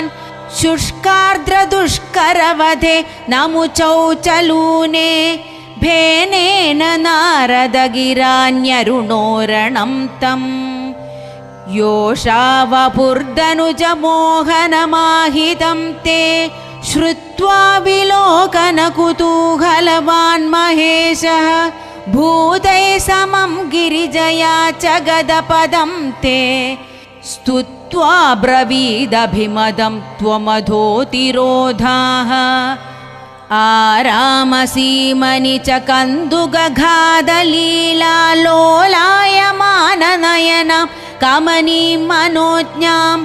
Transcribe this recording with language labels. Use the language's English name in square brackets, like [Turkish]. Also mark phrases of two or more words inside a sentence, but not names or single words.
[Sanskrit] ശുഷ്കാർദ്രദുഷ്കരവധേ നമുചൗചലൂനേ ഭേനേന നാരദഗിരാന്യരുണോരണം തം. യോഷാവപുർദനുജമോഹനമാഹിതം തേ ശ്രുത്വാ വിലോകനകുതൂഹലവാൻ മഹേശഃ. ഭൂതൈ സമം ഗിരിജയാ च गदपदं ते स्तुत्वा ब्रवीदभिमदं त्वमधोतिरोधाः. आरामसीमनि च कन्दुकघादलीलालोलायमाननयनं कमनीं मनोज्ञां.